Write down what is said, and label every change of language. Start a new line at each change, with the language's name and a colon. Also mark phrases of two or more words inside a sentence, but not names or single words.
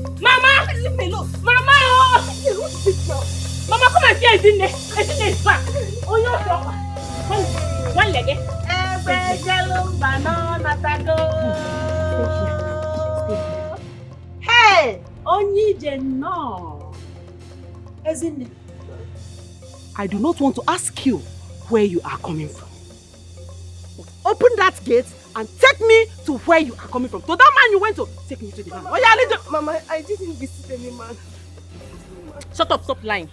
English: Mama! Leave me alone! Mama! Oh! Mama, come and see Ezine! Ezine is back! Oh, you stop! One leg, eh? Hey!
Igbo: Onije no!
English: Ezine, I do not want to ask you where you are coming from. Open that gate and take me to where you are coming from. To that man you went to, take me to the man. Oh yeah, leave the... Mama, I didn't visit any man. Shut up, stop lying.